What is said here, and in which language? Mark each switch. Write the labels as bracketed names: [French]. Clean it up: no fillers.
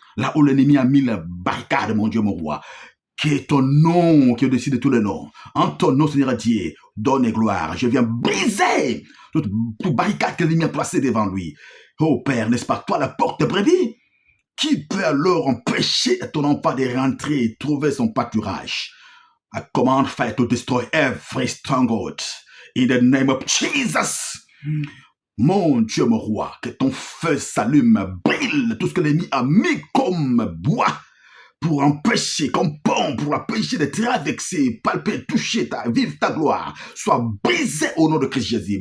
[French] Là où l'ennemi a mis la barricade, mon Dieu, mon roi, qui est ton nom, qui est au-dessus de tous les noms. En ton nom, Seigneur Dieu, donne gloire. Je viens briser toute barricade que l'ennemi a placée devant lui. Oh Père, n'est-ce pas toi la porte de brebis? Qui peut alors empêcher ton enfant de rentrer et trouver son pâturage? [English] I command fire to destroy every stronghold. In the name of Jesus. [French] Mon Dieu, mon roi, que ton feu s'allume, brille tout ce que l'ennemi a mis comme bois pour empêcher, comme pont, pour empêcher de traverser, palper, toucher, vivre ta gloire, soit brisé au nom de Christ Jésus.